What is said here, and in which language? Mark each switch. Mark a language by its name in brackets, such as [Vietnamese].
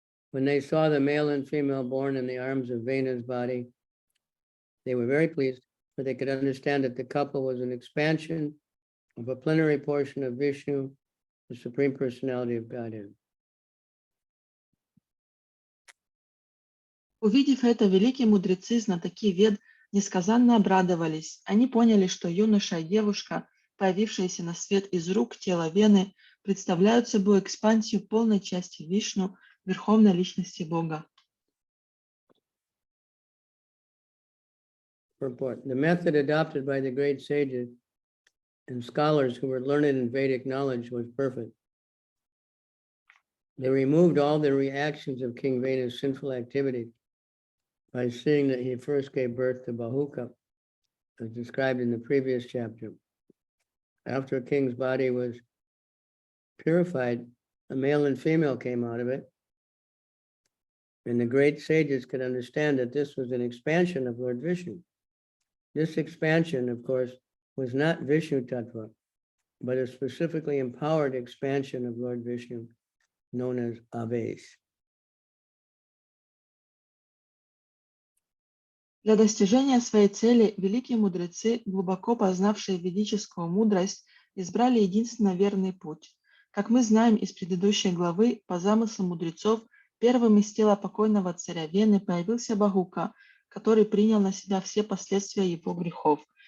[English] When they saw the male and female born in the arms of Vena's body, they were very pleased, for they could understand that the couple was an expansion of a plenary portion of Vishnu, the Supreme Personality of Godhead. [Russian] Увидев это, великие мудрецы, знатоки Вед, несказанно обрадовались. Они поняли, что юноша и девушка, появившиеся на свет из рук тела Вены, представляют собой экспансию полной части Вишну, Верховной Личности Бога. [English] Purport. The method adopted by the great sages and scholars who were learned in Vedic knowledge was perfect. They removed all the reactions of King Vena's sinful activities by seeing that he first gave birth to Bahuka, as described in the previous chapter. After a king's body was purified, a male and female came out of it. And the great sages could understand that this was an expansion of Lord Vishnu. This expansion, of course, was not Vishnu Tattva, but a specifically empowered expansion of Lord Vishnu, known as Avesh. [Russian] Для достижения своей цели великие мудрецы, глубоко познавшие ведическую мудрость, избрали единственно верный путь. Как мы знаем из предыдущей главы, по замыслу мудрецов, первым из тела покойного царя Вены появился Бахука, который принял на себя все последствия его грехов.